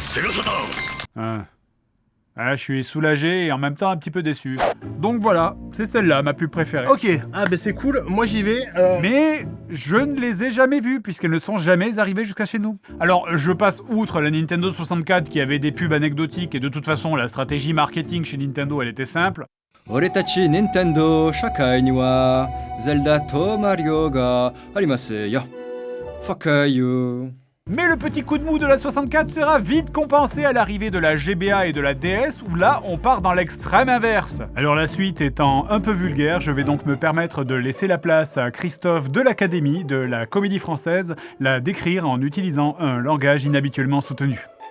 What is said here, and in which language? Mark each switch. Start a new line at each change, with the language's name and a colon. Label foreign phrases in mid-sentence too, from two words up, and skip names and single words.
French: Ah, je suis soulagé et en même temps un petit peu déçu. Donc voilà, c'est celle-là, ma pub préférée. Ok, ah bah c'est cool, moi j'y vais. Mais je ne les ai jamais vues, puisqu'elles ne sont jamais arrivées jusqu'à chez nous. Alors, je passe outre la Nintendo 64 qui avait des pubs anecdotiques, et de toute façon, la stratégie marketing chez Nintendo, elle était simple.
Japanese: 俺たち Nintendo 社会には Zelda と Mario がありますよ。
English: Fuck you.
French: Mais le petit coup de mou de la 64 sera vite compensé à l'arrivée de la GBA et de la DS, où là, on part dans l'extrême inverse. Alors la suite étant un peu vulgaire, je vais donc me permettre de laisser la place à Christophe de l'Académie de la Comédie Française, la décrire en utilisant un langage inhabituellement soutenu.